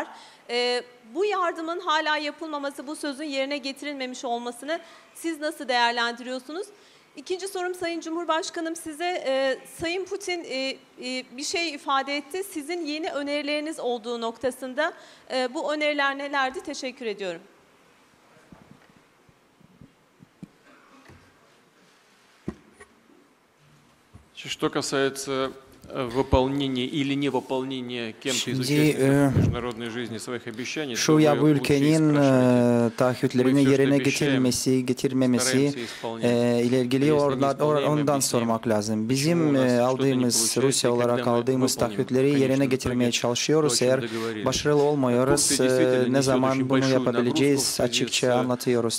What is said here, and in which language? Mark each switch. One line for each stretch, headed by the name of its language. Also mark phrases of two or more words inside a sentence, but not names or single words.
Turkish: Bu yardımın hala yapılmaması, bu sözün yerine getirilmemiş olmasını siz nasıl değerlendiriyorsunuz? İkinci sorum Sayın Cumhurbaşkanım size. Sayın Putin bir şey ifade etti. Sizin yeni önerileriniz olduğu noktasında. Bu öneriler nelerdi? Teşekkür ediyorum.
Russian: Что kасается выполнения или невыполнения кем-то из участников международной жизни своих обещаний,
Turkish: şu ya bu ülkenin taahhütlerini yerine getirmemesi ile ilgili ondan sormak lazım. Bizim aldığımız, Rusya olarak aldığımız taahhütleri yerine getirmeye çalışıyoruz. Eğer başarılı olmuyoruz, ne zaman bunu yapabileceğiz açıkça anlatıyoruz.